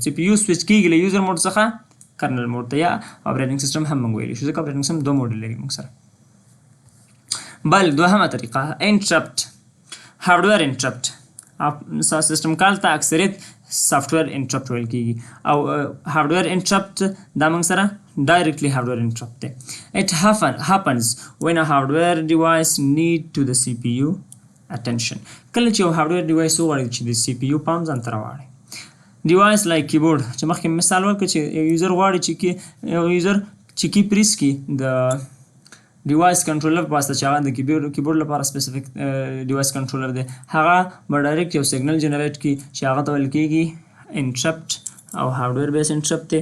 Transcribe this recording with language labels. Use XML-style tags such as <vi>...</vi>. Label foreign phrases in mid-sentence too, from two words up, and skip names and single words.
<ps>سی پی یو سویچ کېږي له</ps> <en>user mode</en> <ps>څخه</ps> <en>kernel mode</en> <ps>ته یا</ps> <en>operating system</en> <ps>هم موږ ویلی شو ځکه</ps> <en>operating system</en> <ps>دوه موډ لري موږ سره. بل دوهمه طریقه</ps> <en>interrupt hardware interrupt. system call</en> <ps>ته اکثریت</ps> <en>software interrupt</en> <ps>ویل کېږي او</ps> <en>hardware interrupt</en> <ps>دا موږ سره</ps> <en>directly hardware interrupt</en> <ps>دی.</ps> <en>It happens when a hardware device need to the CPU attention.</en> <ps>کله چې یو</ps> <en>hardware device</en> <ps>وغواړي چې د سی پی یو پام ځان ته راواړي.</ps> <en>device like keyboard</en> <ps>چې مخکې مثال ورکړو چې یو یوزر غواړي چې</ps> <en>key press</en> <ps>کړي د</ps> <en>device controller</en> <ps>په واسطه چې هغه د کیبورډ لپاره</ps> <en>specific device controller</en> <ps>دی هغه به ډایرکټ یو</ps> <en>signal generate</en> <ps>کړي چې هغه ته ویل کېږي انټرپټ او</ps> <en>hardware base interrupt</en> <ps>دی.</ps>